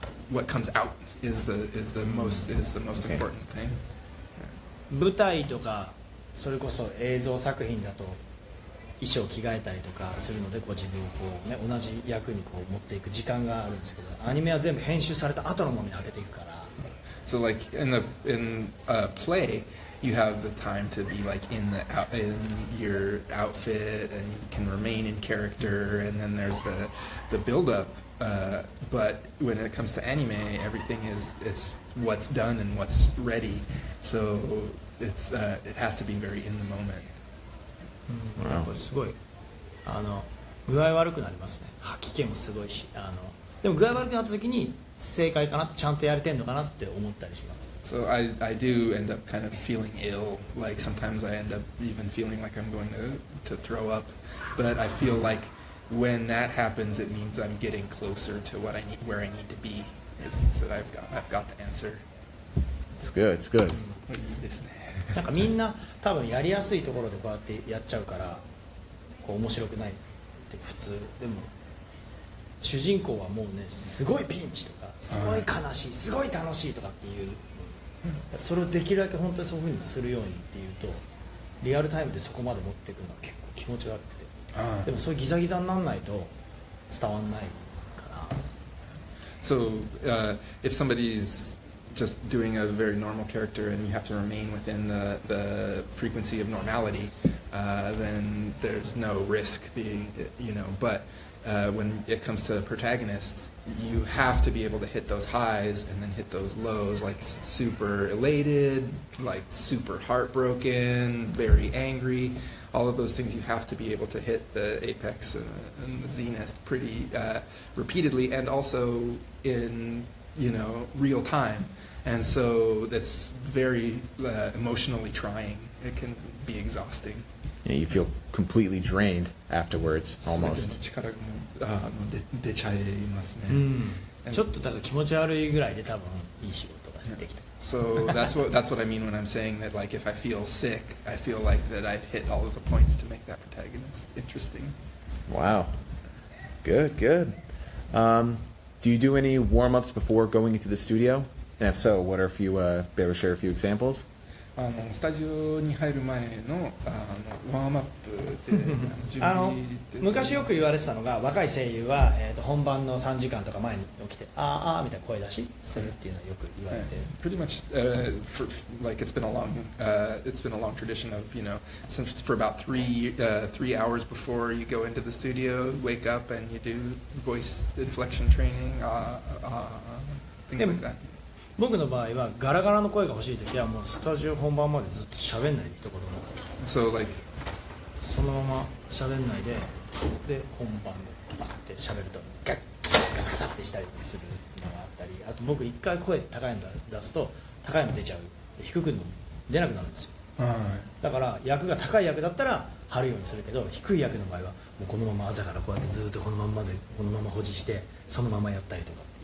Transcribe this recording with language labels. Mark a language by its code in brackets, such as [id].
[en] What comes out is the most important thing. [ja] 舞台とかそれこそ映像作品だと衣装着替えたりとかするので自分を同じ役に持っていく時間があるんですけど、アニメは全部編集された後のものに当てていくから。 [en] So like in a play, you have the time to be like in your outfit and you can remain in character, and then there's the build up. But when it comes to anime, everything it's what's done and what's ready. So it has to be very in the moment. [ja] すごい具合悪くなりますね。吐き気もすごいし、でも具合悪くなった時に正解かなってちゃんとやれてんのかなって思ったりします。 [en] So I do end up kind of feeling ill. Like sometimes I end up even feeling like I'm going to throw up. But I feel like when that happens, it means I'm getting closer to where I need to be. It means that I've got the answer. It's good. It's good. [ja] いいですね。なんかみんな多分やりやすいところでこうやってやっちゃうから面白くないって普通でも。主人公はもうねすごいピンチとかすごい悲しいすごい楽しいとかっていうそれをできるだけ本当にそういう風にするようにっていうとリアルタイムでそこまで持っていくのは結構気持ち悪くてでもそういうギザギザにならないと伝わんないかな。 [en] So if somebody's just doing a very normal character and you have to remain within the frequency of normality, then there's no risk being, but when it comes to protagonists, you have to be able to hit those highs and then hit those lows, like super elated, like super heartbroken, very angry. All of those things you have to be able to hit the apex and the zenith pretty repeatedly, and also in real time. And so that's very emotionally trying. It can be exhausting. Yeah, you feel completely drained afterwards, almost. [ja] 力が出ちゃいますね。ちょっとだから気持ち悪いぐらいで多分いい仕事ができた。 [en] So that's what I mean when I'm saying that, like, if I feel sick, I feel like that I've hit all of the points to make that protagonist interesting. Wow. Good. Do you do any warm-ups before going into the studio? And if so, what are a few, be able to share a few examples? [ja] スタジオに入る前のワームアップで準備で昔よく言われてたのが若い声優は、本番の3時間とか前に起きてあーみたいな声出しするっていうのはよく言われてる。 [en] Pretty much, like it's been a long tradition of since for about 3 hours before you go into the studio, wake up and you do voice inflection training, things like that. [ja] 僕の場合はガラガラの声が欲しいときはもうスタジオ本番までずっと喋んないで一言も [en] So like [ja] そのまま喋んないで本番でバーって喋るとガサガサってしたりするのがあったりあと僕一回声高いの出すと高いの出ちゃう低くの出なくなるんですよだから役が高い役だったら張るようにするけど低い役の場合はもうこのまま朝からこうやってずっとこのまま保持してそのままやったりとか